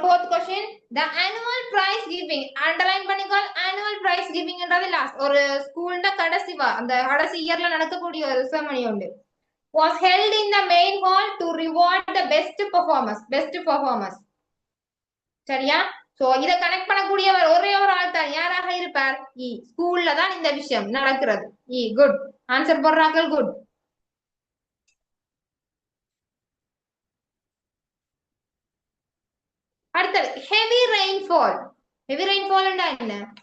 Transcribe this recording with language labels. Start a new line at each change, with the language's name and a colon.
English: fourth question the annual prize giving
Tamil: underline பண்ணிக்கோள்.
English: annual prize giving
Tamil: என்றது last ஒரு ஸ்கூல்ல அந்த கடைசி இயர்ல நடக்கக்கூடிய ஒரு செரமனி உண்டு.
English: was held in the main hall to reward the best performers.
Tamil: சரியா? சோ இத கனெக்ட் பண்ணக்கூடியவர் ஒரே ஒரு ஆள் தான். யாராக இருப்பார்? இ. ஸ்கூல்ல தான் இந்த விஷயம் நடக்கிறது. இ. Good answer போடுறார்கள். குட். அடுத்தது ஹெவி ரெயின்ஃபால். ஹெவி ரெயின்ஃபால்னா என்ன?